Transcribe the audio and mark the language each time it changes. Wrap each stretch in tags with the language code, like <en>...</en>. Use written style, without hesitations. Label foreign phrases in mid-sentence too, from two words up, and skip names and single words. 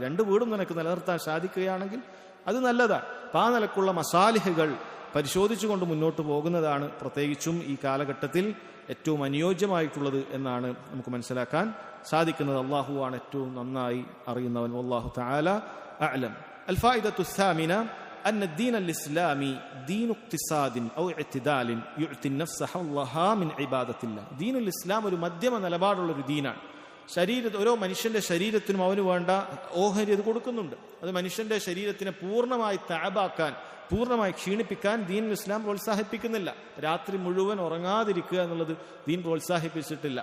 <ml>2 വീടും നിനക്ക് നിലനിർത്താൻ സാധിക്കുകയാണെങ്കിൽ അത് നല്ലതാണ്. അപ്പം ആ നിലക്കുള്ള മസാലിഹുകൾ പരിശോധിച്ചുകൊണ്ട് മുന്നോട്ട് പോകുന്നതാണ് പ്രത്യേകിച്ചും ഈ കാലഘട്ടത്തിൽ ഏറ്റവും അനുയോജ്യമായിട്ടുള്ളത് എന്നാണ് നമുക്ക് മനസ്സിലാക്കാൻ സാധിക്കുന്നത്. അള്ളാഹുവാണ് ഏറ്റവും നന്നായി അറിയുന്നവൻ.</ml> <ar>والله تعالى أعلم. الفائدة الثامنة أن الدين الإسلامي دين اقتصاد أو اعتدال يعطي النفس حظها من عبادة الله. دين الإسلام</ar> <ml>ഒരു മധ്യമ നിലപാടുള്ള ഒരു ദീനാണ്. ഓരോ മനുഷ്യന്റെ ശരീരത്തിനും അവന് വേണ്ട ഓഹരി അത് കൊടുക്കുന്നുണ്ട്. അത് മനുഷ്യന്റെ ശരീരത്തിനെ പൂർണ്ണമായി തഅബാക്കാൻ, പൂർണ്ണമായി ക്ഷീണിപ്പിക്കാൻ</ml> <ar>دين إسلام</ar> <ml>പ്രോത്സാഹിപ്പിക്കുന്നില്ല. രാത്രി മുഴുവൻ ഉറങ്ങാതിരിക്കുക എന്നുള്ളത് ദീൻ പ്രോത്സാഹിപ്പിച്ചിട്ടില്ല.</ml>